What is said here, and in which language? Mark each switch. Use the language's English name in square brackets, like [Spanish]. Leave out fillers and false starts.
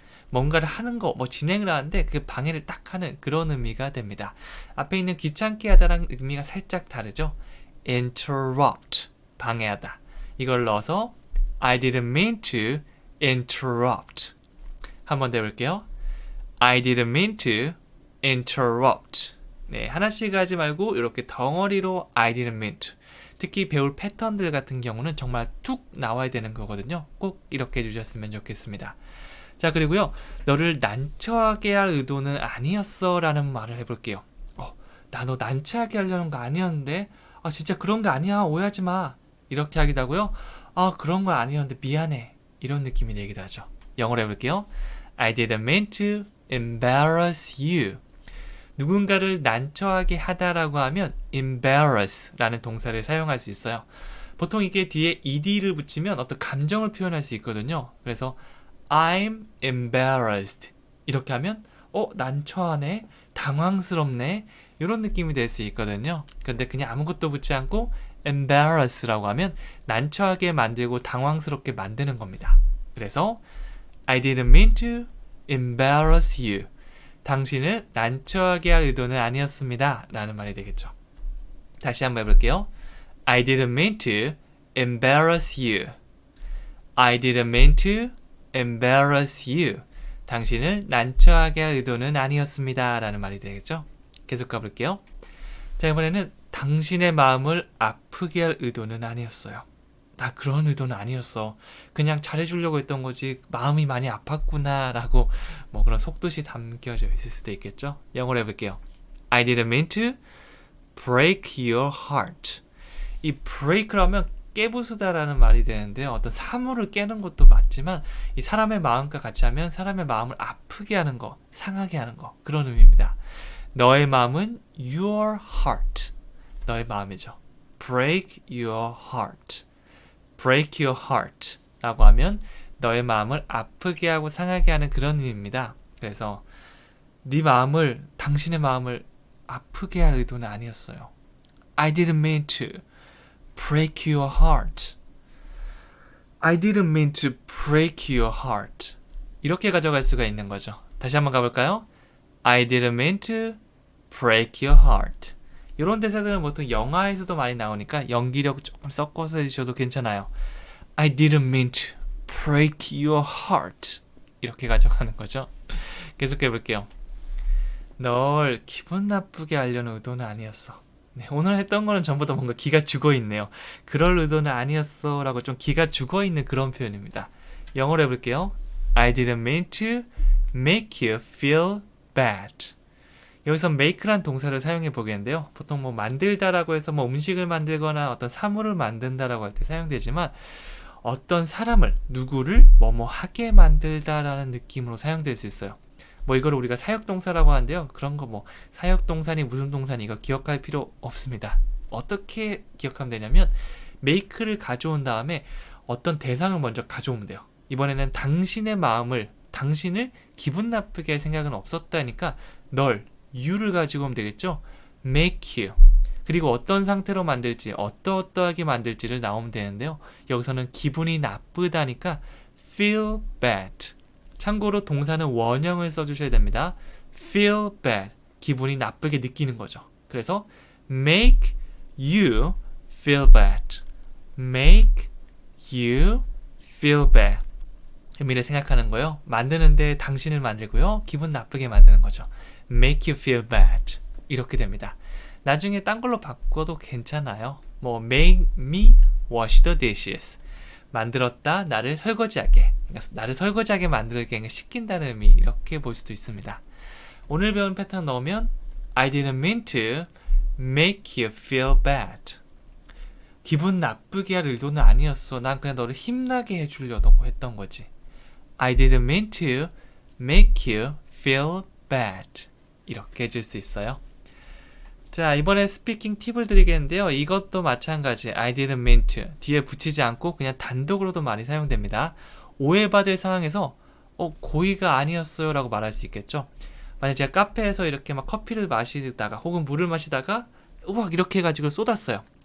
[Korean] 뭔가를 하는 거, 진행을 하는데 그 방해를 딱 하는 그런 의미가 됩니다. 앞에 있는 귀찮게 하다랑 의미가 살짝 다르죠. interrupt, 방해하다. 이걸 넣어서 [English] I didn't mean to interrupt. [Korean] 한번 더 해볼게요. [English] I didn't mean to interrupt. [Korean] 네, 하나씩 하지 말고 이렇게 덩어리로 [English] I didn't mean to. [Korean] 특히 배울 패턴들 같은 경우는 정말 툭 나와야 되는 거거든요. 꼭 이렇게 해주셨으면 좋겠습니다. 자, 그리고요. 너를 난처하게 할 의도는 아니었어 라는 말을 해볼게요. 나 너 난처하게 하려는 거 아니었는데 진짜 그런 거 아니야. 오해하지 마. 이렇게 하기도 하고요. 그런 거 아니었는데 미안해. 이런 느낌이 되기도 하죠. 영어로 해볼게요. [English] I didn't mean to embarrass you. [Korean] 누군가를 난처하게 하다라고 하면 embarrass라는 동사를 사용할 수 있어요. 보통 이게 뒤에 ed를 붙이면 어떤 감정을 표현할 수 있거든요. 그래서 [English] I'm embarrassed [Korean] 이렇게 하면 난처하네, 당황스럽네 이런 느낌이 될 수 있거든요. 그런데 그냥 아무것도 붙지 않고 embarrass라고 하면 난처하게 만들고 당황스럽게 만드는 겁니다. [English] 그래서 I didn't mean to embarrass you. [Korean] 당신을 난처하게 할 의도는 아니었습니다 라는 말이 되겠죠. 다시 한번 해볼게요. [English] I didn't mean to embarrass you. I didn't mean to embarrass you. [Korean] 당신을 난처하게 할 의도는 아니었습니다 라는 말이 되겠죠. 계속 가볼게요. 자, 이번에는 당신의 마음을 아프게 할 의도는 아니었어요. 나 그런 의도는 아니었어. 그냥 잘해주려고 했던 거지 마음이 많이 아팠구나 라고 그런 속뜻이 담겨져 있을 수도 있겠죠. 영어로 해볼게요. [English] I didn't mean to break your heart. [Korean] 이 break라면 깨부수다라는 말이 되는데요. 어떤 사물을 깨는 것도 맞지만 이 사람의 마음과 같이 하면 사람의 마음을 아프게 하는 거, 상하게 하는 거 그런 의미입니다. 너의 마음은 [English] your heart. [Korean] 너의 마음이죠. [English] break your heart. break your heart [Korean] 라고 하면 너의 마음을 아프게 하고 상하게 하는 그런 의미입니다. 그래서 당신의 마음을 아프게 할 의도는 아니었어요. [English] I didn't mean to break your heart. I didn't mean to break your heart. [Korean] 이렇게 가져갈 수가 있는 거죠. 다시 한번 가볼까요? [English] I didn't mean to break your heart. [Korean] 이런 대사들은 보통 영화에서도 많이 나오니까 연기력 조금 섞어서 해주셔도 괜찮아요. [English] I didn't mean to break your heart. [Korean] 이렇게 가져가는 거죠. 계속해 볼게요. 널 기분 나쁘게 하려는 의도는 아니었어. 네, 오늘 했던 거는 전부 다 뭔가 기가 죽어 있네요. 그럴 의도는 아니었어 라고 좀 기가 죽어 있는 그런 표현입니다. 영어로 해볼게요. [English] I didn't mean to make you feel bad. [Korean] 여기서 make란 동사를 사용해 보겠는데요. 보통 뭐 만들다라고 해서 뭐 음식을 만들거나 어떤 사물을 만든다라고 할 때 사용되지만 어떤 사람을, 누구를 뭐뭐 하게 만들다라는 느낌으로 사용될 수 있어요. 뭐 이걸 우리가 사역동사라고 하는데요. 그런 거 뭐 사역동사니 무슨 동사니 이거 기억할 필요 없습니다. 어떻게 기억하면 되냐면 make를 가져온 다음에 어떤 대상을 먼저 가져오면 돼요. 이번에는 당신의 마음을, 당신을 기분 나쁘게 할 생각은 없었다니까 널, you를 가지고 오면 되겠죠. [English] make you. [Korean] 그리고 어떤 상태로 만들지, 어떠하게 만들지를 나오면 되는데요. 여기서는 기분이 나쁘다니까 [English] feel bad. [Korean] 참고로 동사는 원형을 써주셔야 됩니다. [English] feel bad. [Korean] 기분이 나쁘게 느끼는 거죠. [English] 그래서 make you feel bad. make you feel bad. [Korean] 의미를 생각하는 거요. 만드는데 당신을 만들고요. 기분 나쁘게 만드는 거죠. [English] make you feel bad. [Korean] 이렇게 됩니다. 나중에 딴 걸로 바꿔도 괜찮아요. [English] 뭐 make me wash the dishes. [Korean] 만들었다, 나를 설거지하게. 그러니까 나를 설거지하게 만들게 시킨다는 의미, 이렇게 볼 수도 있습니다. 오늘 배운 패턴 넣으면 [English] I didn't mean to make you feel bad. [Korean] 기분 나쁘게 할 의도는 아니었어. 난 그냥 너를 힘나게 해주려고 했던 거지. [English] I didn't mean to make you feel bad. [Korean] 이렇게 해줄 수 있어요. 자, 이번에 스피킹 팁을 드리겠는데요. 이것도 마찬가지 [English] I didn't mean to [Korean] 뒤에 붙이지 않고 그냥 단독으로도 많이 사용됩니다. 오해받을 상황에서 고의가 아니었어요 라고 말할 수 있겠죠. 만약 제가 카페에서 이렇게 막 커피를 마시다가 혹은 물을 마시다가 우악 이렇게 해가지고 쏟았어요.